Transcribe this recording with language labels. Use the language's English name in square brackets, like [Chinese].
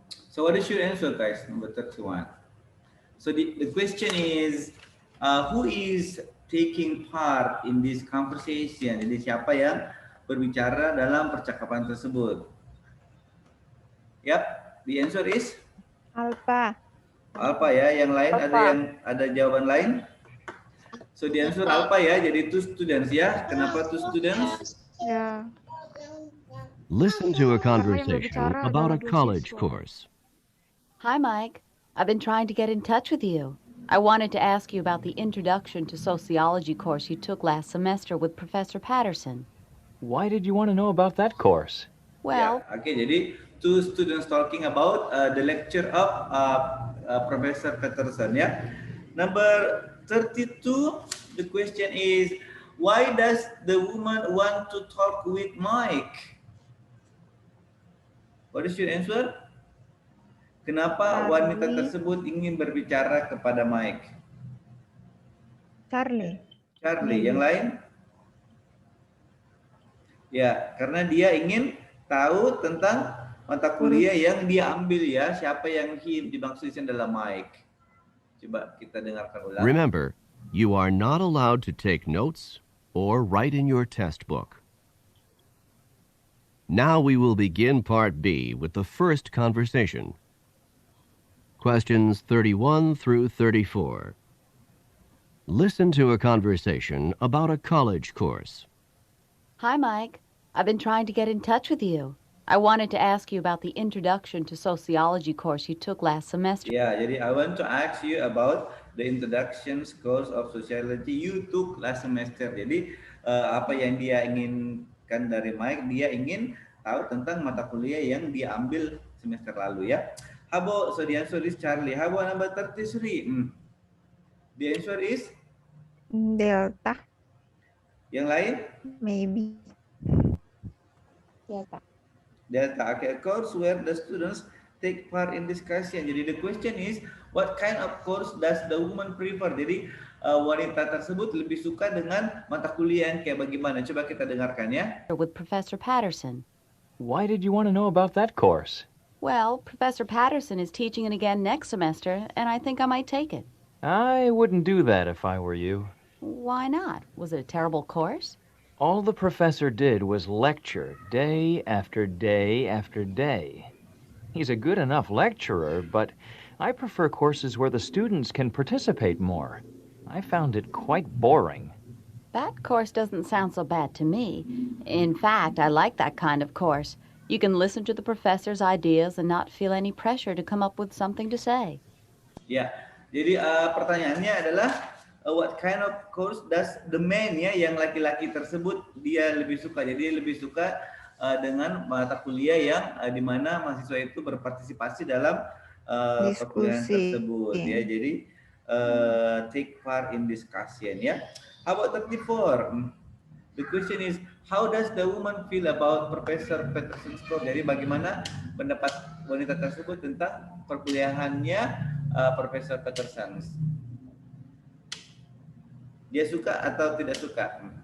[English] So what is your answer, guys? Number 31. So the question is, who is taking part in this conversation? [Indonesian] Jadi siapa yang berbicara dalam percakapan tersebut? [English] Yep, the answer is Alpha. [Indonesian] Alpha ya. Yang lain ada jawaban lain? [English] So the answer [Indonesian] Alpha ya. [English] Jadi two students ya. Kenapa two students? [Indonesian] Ya. [English] Listen to a conversation about a college course. Hi, Mike. I've been trying to get in touch with you. I wanted to ask you about the Introduction to Sociology course you took last semester with Professor Patterson. Why did you want to know about that course? Well, yeah, okay, jadi two students talking about the lecture of Professor Patterson. Yeah, number 32. The question is, why does the woman want to talk with Mike? What is your answer? [Indonesian] Kenapa wanita tersebut ingin berbicara kepada Mike? [English] Charlie. [Indonesian] Charlie, yang lain? Ya, karena dia ingin tahu tentang mata kuliah yang dia ambil ya. Siapa yang dimaksudkan dalam Mike? Coba kita dengarkan ulang. [English] Remember, you are not allowed to take notes or write in your test book. Now we will begin Part B with the first conversation. Questions 31 through 34. Listen to a conversation about a college course. hi, Mike. I've been trying to get in touch with you. I wanted to ask you about the Introduction to Sociology course you took last semester. Ya, jadi I want to ask you about the Introduction course of Sociology you took last semester. [Indonesian] Jadi apa yang dia inginkan dari Mike, dia ingin tahu tentang mata kuliah yang dia ambil semester lalu ya. [English] How about, so the answer is Charlie. How about number 33? The answer is? Delta. [Indonesian] Yang lain? [English] Maybe. Delta. Delta. Okay, a course where the students take part in discussion. Jadi the question is, what kind of course does the woman prefer? [Indonesian] Jadi wanita tersebut lebih suka dengan mata kuliah yang kayak bagaimana? Coba kita dengarkan ya. [English] With Professor Patterson. Why did you want to know about that course? Well, Professor Patterson is teaching it again next semester, and I think I might take it. I wouldn't do that if I were you. Why not? Was it a terrible course? All the professor did was lecture day after day after day. He's a good enough lecturer, but I prefer courses where the students can participate more. I found it quite boring. That course doesn't sound so bad to me. In fact, I like that kind of course. You can listen to the professor's ideas and not feel any pressure to come up with something to say. [Indonesian] Ya, jadi pertanyaannya adalah [English] what kind of course does the man [Indonesian] ya, yang laki-laki tersebut dia lebih suka. Jadi dia lebih suka dengan mata kuliah yang di mana mahasiswa itu berpartisipasi dalam perkuliahan tersebut ya. [English] Jadi take part in discussion ya. How about 34? The question is, how does the woman feel about Professor Patterson's course? [Indonesian] Jadi bagaimana pendapat wanita tersebut tentang perkuliahannya Profesor Patterson? Dia suka atau tidak suka?